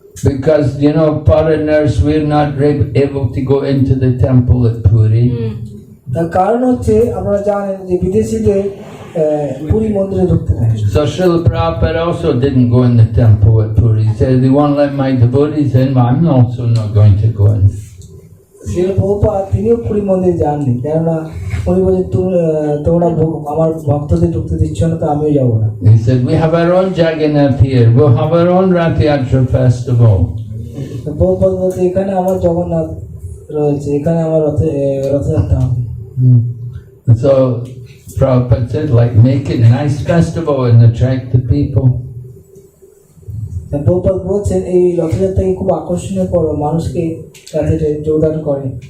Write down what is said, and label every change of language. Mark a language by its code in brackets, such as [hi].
[en] Because, foreigners, we're not able to go into the temple at Puri. [bn] তার কারণ হচ্ছে, আপনারা জানেন যে বিদেশিদের পুরী মন্দিরে ঢুকতে দেয়। [en] So Srila Prabhupada also didn't go in the temple at Puri. He said, they won't let my devotees in, but I'm also not going to go in. [bn] Srila Prabhupada তিনিও পুরী মন্দিরে যাননি, কেননা উনি বলছেন তোমরা আমার ভক্তদের ঢুকতে দিচ্ছ না, তো আমিও যাবো না। [en] He said, we have our own Jagannath here. We'll have our own Rath Yatra festival. [bn] তো প্রভুপাদ বলতে এখানে আমার জগন্নাথ রয়েছে, এখানে আমার রথযাত্রা হবে। [en] And so Prabhupada said, like, make it a nice festival and attract the people. [bn] Prabhupada বলছেন এই রথযাত্রাকে খুব আকর্ষণীয় করো, মানুষকে তাতে যোগদান করে।